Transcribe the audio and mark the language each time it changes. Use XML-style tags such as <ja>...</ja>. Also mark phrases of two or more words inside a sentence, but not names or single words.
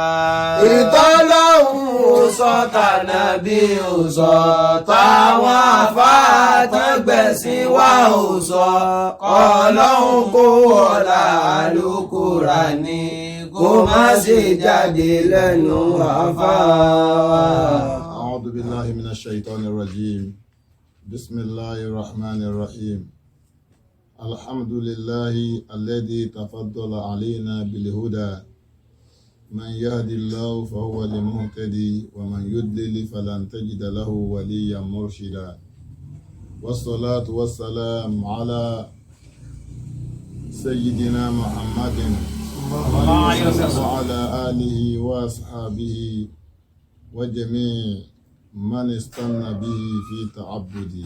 <yo>ìtọ́lọ́hun ò sọ tànàbí ò sọ táwọn àfáà tán gbẹ̀sìn wá ò sọ kọ́lọ́hun kó wọlá Al-Kùránì kó má ṣe jáde lẹ́nu àfáà wa.</yo> <ar>أعوذ بالله من الشيطان الرجيم. بسم الله الرحمن الرحيم. الحمد لله الذي تفضل علينا بالهدى من يهدي الله فهو المهتدي ومن يضلل فلن تجد له وليا مرشدا والصلاة والسلام على سيدنا محمد وعلى آله وأصحابه وجميع من استنى به في تعبدي.</ar>